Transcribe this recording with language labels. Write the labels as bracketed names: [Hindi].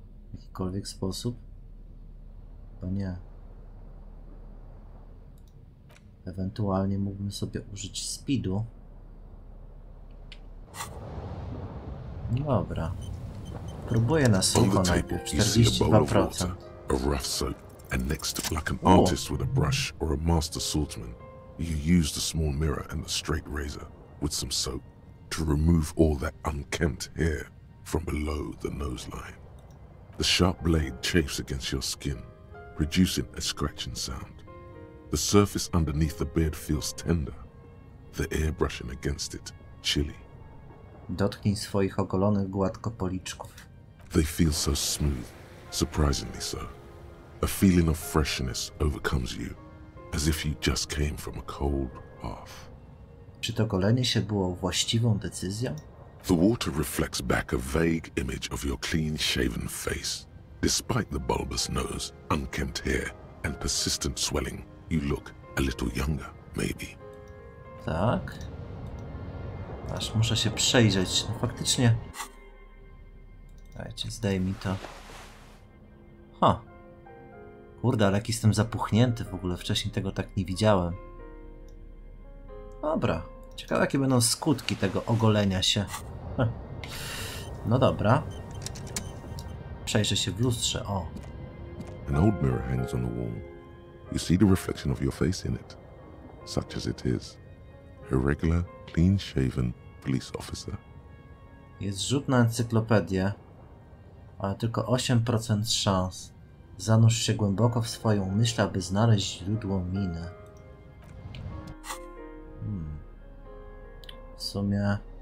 [Polish] W jakikolwiek sposób? Chyba nie. Ewentualnie mógłbym sobie użyć speedu. Dobra. Próbuję na sucho najpierw. 42%. [English] A rough soap, and next to, like an artist with a brush or a master swordsman, you use the small mirror and the straight razor with some soap to remove all that unkempt hair from below the nose line. The sharp blade chafes against your skin, producing a scratching sound. The surface underneath the beard feels tender, the air brushing against it chilly. [Polish] Dotknij swoich ogolonych gładko policzków. [English] They feel so smooth, surprisingly so. A feeling of freshness overcomes you, as if you just came from a cold bath. [Polish] Czy to golenie się było właściwą decyzją? [English] The water reflects back a vague image of your clean-shaven face. Despite the bulbous nose, unkempt hair, and persistent swelling, you look a little younger, maybe. [Polish] Tak. Aż muszę się przejrzeć. No faktycznie... Dajcie, zdejmij to. Ha. Kurde, ale jak jestem zapuchnięty w ogóle. Wcześniej tego tak nie widziałem. Dobra. Ciekawe, jakie będą skutki tego ogolenia się. No dobra. Przejrzę się w lustrze, o. [English] An old mirror hangs on the wall. You see the reflection of your face in it, such as it is. A regular, clean-shaven police officer. [Polish] Jest rzut na encyklopedię, ale tylko 8% szans. Zanurz się głęboko w swoją myśl, aby znaleźć źródło miny. W sumie...